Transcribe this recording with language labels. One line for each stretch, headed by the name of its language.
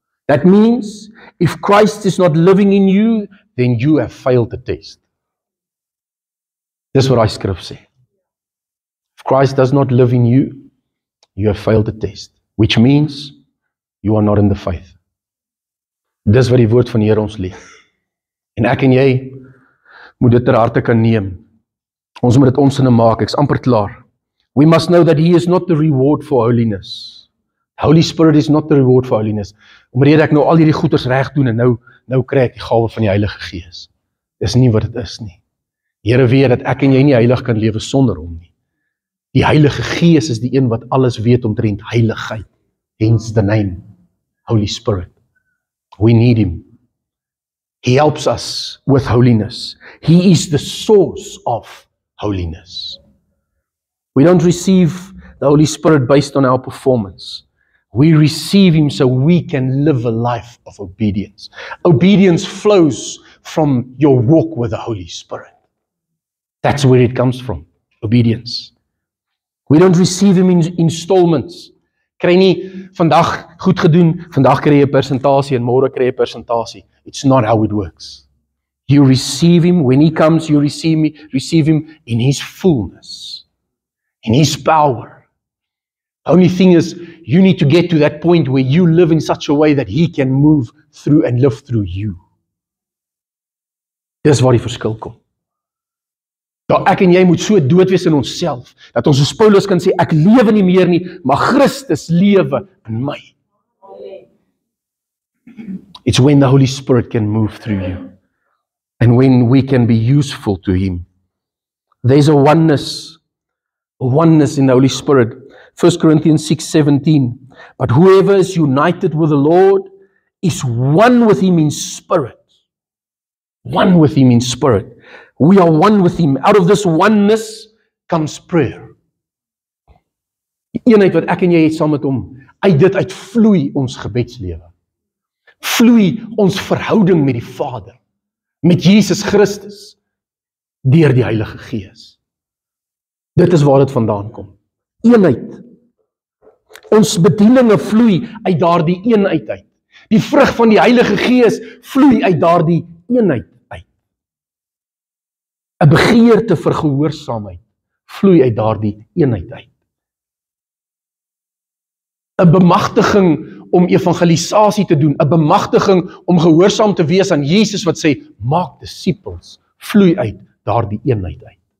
English: That means if Christ is not living in you, then you have failed the test.
Afrikaans: Dis wat daai skrif sê.
English: If Christ does not live in you, you have failed the test, which means you are not in the faith.
Afrikaans: Dis wat die woord van die Here ons leer. En ek en jy moet dit ter harte kan neem. Ons moet dit ons sinne maak, ek's amper klaar.
English: We must know that He is not the reward for holiness. Holy Spirit is not the reward for holiness.
Afrikaans: Omdat ek nou al hierdie goeders reg doen en nou kry ek die gawe van die Heilige Gees. Dis nie wat dit is nie. Die Here weet dat ek en jy nie heilig kan lewe sonder Hom nie. Die Heilige Gees is die een wat alles weet omtrent heiligheid.
English: Hence the name, Holy Spirit. We need Him. He helps us with holiness. He is the source of holiness. We don't receive the Holy Spirit based on our performance. We receive Him so we can live a life of obedience. Obedience flows from your walk with the Holy Spirit. That's where it comes from, obedience. We don't receive Him in installments.
Afrikaans: Kry nie vandag goed gedoen, vandag kry jy 'n persentasie en môre kry jy 'n persentasie.
English: It's not how it works. You receive Him, when He comes, you receive Him in His fullness, in His power. Only thing is, you need to get to that point where you live in such a way that He can move through and live through you.
Afrikaans: Dis waar die verskil kom. Dat ek en jy moet so dood wees in onsself, dat ons soos Paulus kan sê, ek lewe nie meer nie, maar Christus lewe in my.
English: It's when the Holy Spirit can move through you, and when we can be useful to Him. There's a oneness in the Holy Spirit. 1 Corinthians 6:17. But whoever is united with the Lord is one with Him in spirit. One with Him in spirit. We are one with Him. Out of this oneness comes prayer.
Afrikaans: Die eenheid wat ek en jy het saam met Hom, uit dit uitvloei ons gebedslewe. Vloei ons verhouding met die Vader, met Jesus Christus, deur die Heilige Gees. Dit is waar dit vandaan kom. Eenheid. Ons bedieninge vloei uit daardie eenheid uit. Die vrug van die Heilige Gees vloei uit daardie eenheid uit. 'n Begeerte vir gehoorsaamheid vloei uit daardie eenheid uit. 'n Bemagtiging om evangelisasie te doen, 'n bemagtiging om gehoorsaam te wees aan Jesus wat sê, maak disippels, vloei uit daardie eenheid uit.